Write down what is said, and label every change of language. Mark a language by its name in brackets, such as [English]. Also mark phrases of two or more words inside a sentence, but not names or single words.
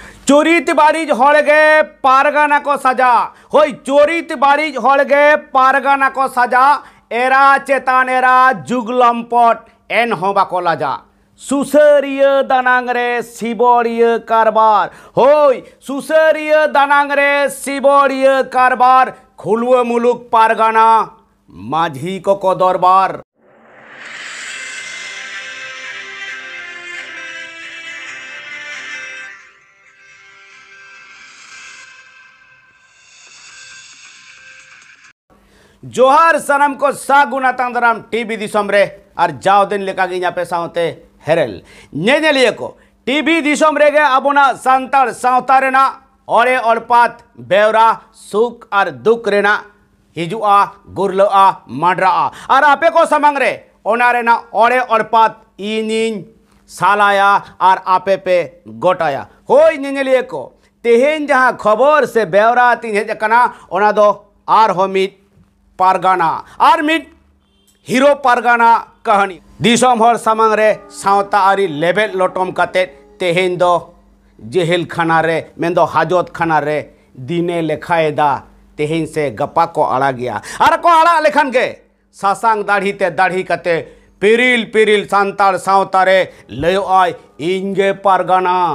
[Santali] चोरित बारिज हड़गे पारगाना को सजा होई चोरित बारिज हड़गे पारगाना को सजा एरा चेतान एरा जुगलम्पट एन हो बाको लाजा सुसरिया दानांगरे सिबोरिया कारबार होई सुसरिया दानांगरे सिबोरिया कारबार खुलवे मुलुक पारगाना माझी को दरबार। जोहार सनम को सागुना तांदराम टीवी दिसम रे और जाव दिन लेका गे पे सावते हेरेल नेनेलिए को टीवी दिसम रे गे अबोना सांतार सावता रेना ओरे ओलपात बेवरा सुख और दुख रेना हिजुआ गुरलोआ माड्राआ और आपे को समंग रे ओना रेना ओरे ओलपात इनिन सालाया और आपे पे गोटाया होई नेनेलिए को तेहेन जहां खबर से बेवरा तीन हेजना ओना दो आर होमित पारगाना और मिट हीरो पारगाना कहानी दिसम हर सामांग रे सावता आरी लेबेल लोटम काते तेहेन दो जेहेल खाना रे मेंदो हाजत खाना रे दिने लेखाएदा तेहेन से गपा को आड़ा गया और को आड़ा लेखन के सासांग दाढ़ी ते दाढ़ी काते पिरिल पिरिल सांतार सावता रे लयो आय इंगे पारगाना